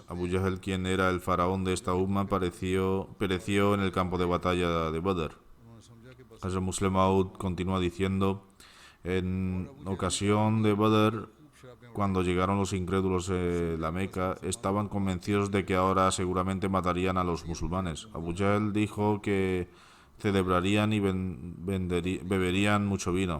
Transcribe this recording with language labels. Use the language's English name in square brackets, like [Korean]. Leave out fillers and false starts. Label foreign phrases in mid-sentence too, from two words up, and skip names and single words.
[Spanish] Abu Jahl, quien era el faraón de esta umma, pereció en el campo de batalla de Badr. [Urdu] انہوں نے سمجھا کہ بس [Spanish] Hazrat Muslim Maud continúa diciendo, en ocasión de Badr, cuando llegaron los incrédulos de la Meca, estaban convencidos de que ahora seguramente matarían a los musulmanes. Abu Jahl dijo que celebrarían y beberían mucho vino.